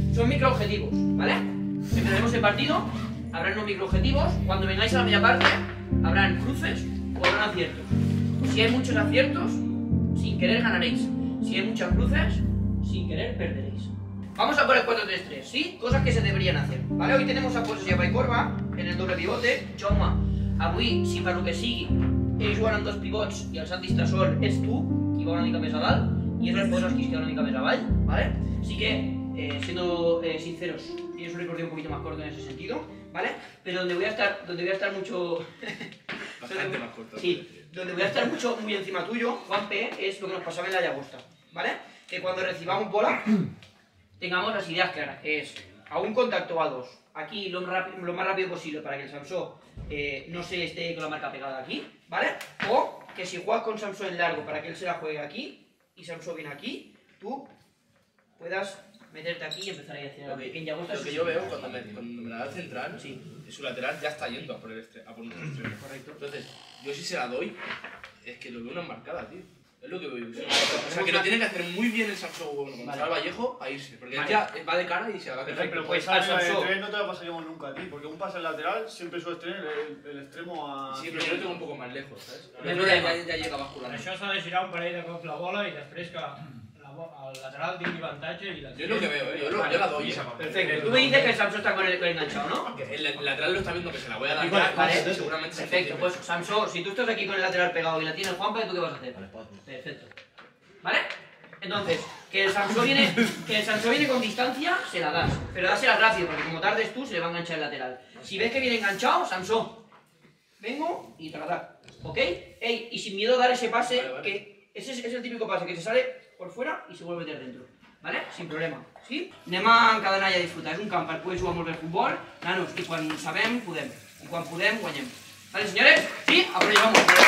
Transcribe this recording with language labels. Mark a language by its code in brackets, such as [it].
[es] Son microobjetivos, ¿vale? Empezaremos el partido, habrán unos microobjetivos, cuando vengáis a la media parte, habrán cruces o habrán aciertos. Si hay muchos aciertos, sin querer ganaréis. Si hay muchas cruces, sin querer perderéis. Vamos a por el 4-3-3, ¿sí? Cosas que se deberían hacer, ¿vale? Hoy tenemos a Posas i a Baicorba en el doble pivote. [ca] Jaume, avui, si per lo que sigui, ells juguen amb 2 pivots i el Santi està sol, ets tu, qui va una mica més a dalt, i és el Posas qui es queda una mica més avall, ¿vale? [es] Así que, siendo sinceros, tienes un recorrido un poquito más corto en ese sentido, ¿vale? Pero donde voy a estar mucho... Bastante más corto. Sí, donde voy a estar muy encima tuyo, Juanpe, es lo que nos pasaba en la Llagosta, ¿vale? Que cuando recibamos bola, tengamos las ideas claras, que es a un contacto o a 2, aquí lo más rápido posible para que el Samsó no se esté con la marca pegada aquí, ¿vale? O que si juegas con Samsó en largo para que él se la juegue aquí y Samsó viene aquí, tú puedas meterte aquí y empezar a ir hacia la pequeña bosta. Lo que yo veo cuando me la da el central, sí, su lateral ya está yendo a por nuestro extremo. Correcto. Entonces, yo si se la doy, es que lo veo una embarcada, tío. Es lo que veo. O sea, que lo tiene que hacer muy bien el Samsó con Gonzalo Vallejo a irse. Porque él ya va de cara y se la va a quedar. Pero pues al Samsó no te la pasaríamos nunca a ti, porque un pase lateral siempre suele tener el extremo a... Sí, pero yo lo tengo un poco más lejos, ¿sabes? [ca] Ja [es] llega bascular. [ca] Per això s'ha de girar un parell de cops la bola i després que el lateral tingui avantatge i la... [es] Yo es lo que veo, yo la doy. Perfecto. Tú me dices que el Samsó está con el enganchado, ¿no? El lateral lo está viendo que se la voy a dar. Vale, seguramente. perfecto. Pues Samsó, si tú estás aquí con el lateral pegado y la tiene el Juanpe, ¿tú qué vas a hacer? Perfecto. ¿Vale? Entonces, que el Samsó viene con distancia, se la das. Pero dásela rápido, porque como tardes tú, se le va a enganchar el lateral. Si ves que viene enganchado, Samsó, vengo y te la da. ¿Ok? Ey, y sin miedo a dar ese pase, vale. Que ese es el típico pase que se sale por fuera y se vuelve a meter dentro. ¿Vale? Sin problema. [ca] Sí? Anem a encadenar i a disfrutar. És un camp per poder jugar molt bé al futbol, nanos, i quan sabem, podem. I quan podem, guanyem. [es] ¿Vale, señores? Sí? A por ello, vamos.